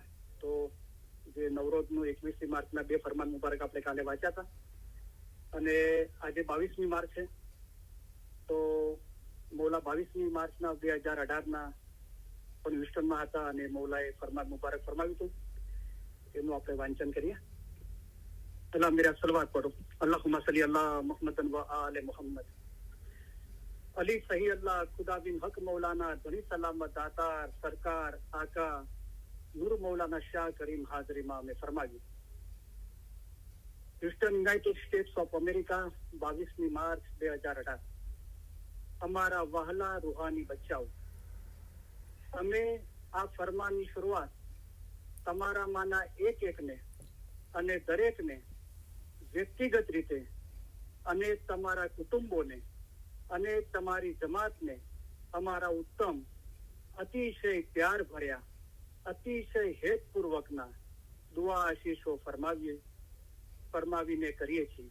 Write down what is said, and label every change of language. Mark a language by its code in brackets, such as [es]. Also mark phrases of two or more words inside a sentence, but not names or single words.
[gu] તો જે નવરોઝનું 21મી માર્ચના 2 ફરમાન મુબારક આપણે કાલે વાંચ્યા હતા અને આજે 22મી માર્ચ છે. તો મૌલા 22મી માર્ચના 2018ના પણ હ્યુસ્ટનમાં હતા અને મૌલાએ ફરમાન મુબારક ફરમાવ્યું હતું. એનું આપણે વાંચન કરીએ. [hi] अल्लाह मेरा सलवात पढ़ो. [ar] اللهم صل على محمد و آل محمد. [gu] અલી સહી અલ્લાહ ખુદા બિન હક મૌલાના ધણી સલામત દાતાર સરકાર આકા નૂર મૌલાના શાહ કરીમ હાજરીમા મેં फरमाવ્યું. હ્યુસ્ટન યુનાઇટેડ સ્ટેટ્સ ઓફ અમેરિકા 22મી માર્ચ 2018. અમારા વહાલા રૂહાની બચ્ચાઓ, અમે આ ફરમાનની શરૂઆત તમારામાંના એક એકને અને દરેકને વ્યક્તિગત રીતે અને તમારા કુટુંબોને અને તમારી જમાતને અમારા ઉત્તમ, અતિશય પ્યાર ભર્યા, અતિશય હેતપૂર્વકના દુઆ આશીષો ફરમાવીને કરીએ છીએ.